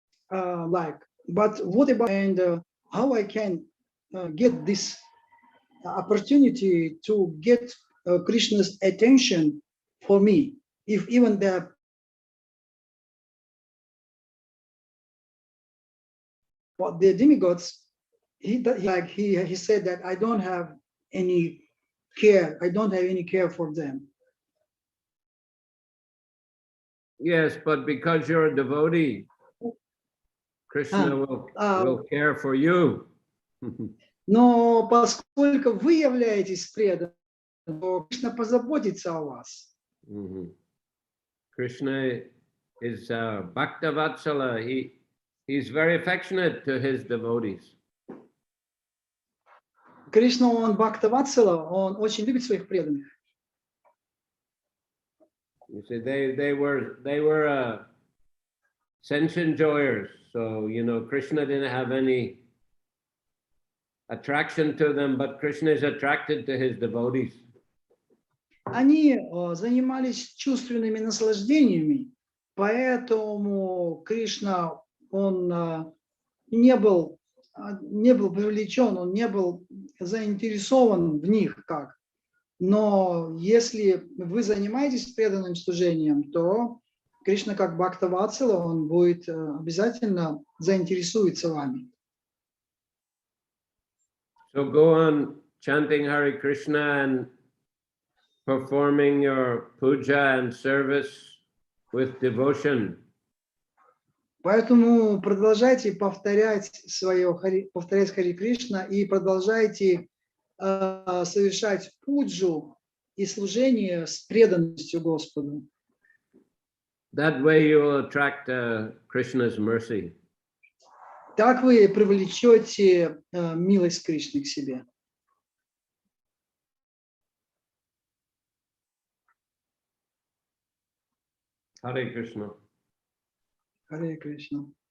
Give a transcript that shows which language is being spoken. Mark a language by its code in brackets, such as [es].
[en] But what about and how I can get this opportunity to get Krishna's attention for me, if even the demigods, he said that I don't have any care. I don't have any care for them. Yes, but because you're a devotee, Krishna will care for you. [ru] Но поскольку вы являетесь преданным, то Кришна позаботится о вас. [en] Krishna is Bhakta Vatsala. He's very affectionate to his devotees. [ru] Кришна, он Бхакта Ватсала, он очень любит своих преданных. [en] You see, they were sense enjoyers, so you know Krishna didn't have any attraction to them, but Krishna is attracted to his devotees. [ru] Они занимались чувственными наслаждениями, поэтому Кришна, он не был привлечен, он не был заинтересован в них как. Но если вы занимаетесь преданным служением, то Кришна как Бхакта Ватсала, он будет обязательно заинтересуется вами. [en] So go on chanting Hare Krishna and performing your puja and service with devotion. [ru] Поэтому продолжайте повторять Харе Кришна и продолжайте совершать пуджу и служение с преданностью Господу. [en] That way you will attract Krishna's mercy. [ru] Так вы привлечете милость Кришны к себе. [en] Hare Krishna. [ru] Харе Кришна.